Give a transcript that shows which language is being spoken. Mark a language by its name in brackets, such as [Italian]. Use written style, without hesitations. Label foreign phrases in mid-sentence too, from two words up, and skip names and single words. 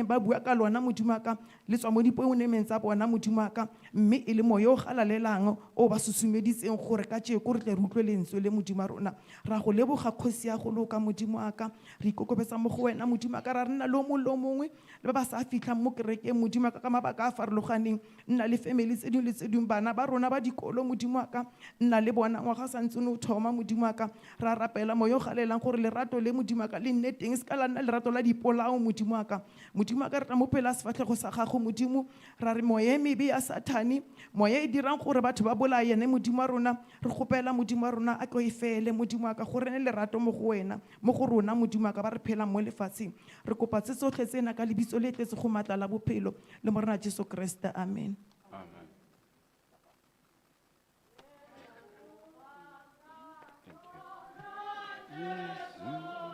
[Tswana] ba bua ka lona modimo wa ka le tswa mo dipounameng tsa bona modimo wa ka mme e le moya o galalelang o ba susumeditseng gore ka tšeko re tle re utlwe lentswe le modimo wa rona ra go leboga kgosi ya go loka modimo wa ka re ikokobetsa mo go wena modimo wa ka ra nna le o mongwe le ba ba sa fitlhang mo kerekeng modimo wa ka ka mabaka a farologaneng nna le family tse dingwe le tse dingwe bana ba rona ba dikolo modimo wa ka nna le bona ngwaga sa ntse o thoma modimo wa ka ra rapela moya o galelang gore lerato le modimo wa ka le nne teng se ka la nna lerato la dipolao modimo wa ka re tla mo phela sefatlhego sa gago modimo ra re moya e mebe ya sathane moya e dirang gore batho ba bolayane modimo wa rona re kgopela modimo wa rona a tlo e fele modimo wa ka gore ne lerato mo go wena mo go rona modimo wa ka ba re phelang mo lefatsheng re kopa tse tsotlhe tsena ka lebitso le tletse go matla la bophelo le mo rona Jesu Kriste amen. [English] Thank you.